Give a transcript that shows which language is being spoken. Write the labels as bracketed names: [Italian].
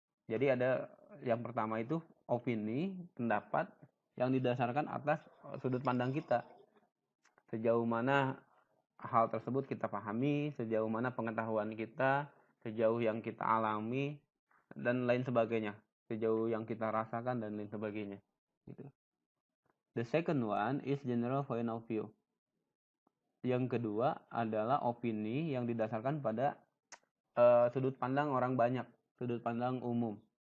[Indonesian] Jadi ada yang pertama itu opini, pendapat yang didasarkan atas sudut pandang kita. Sejauh mana hal tersebut kita pahami, sejauh mana pengetahuan kita, sejauh yang kita alami, dan lain sebagainya. Sejauh yang kita rasakan dan lain sebagainya. Gitu. [English] The second one is general point of view. [Indonesian] Yang kedua adalah opini yang didasarkan pada sudut pandang orang banyak, sudut pandang umum.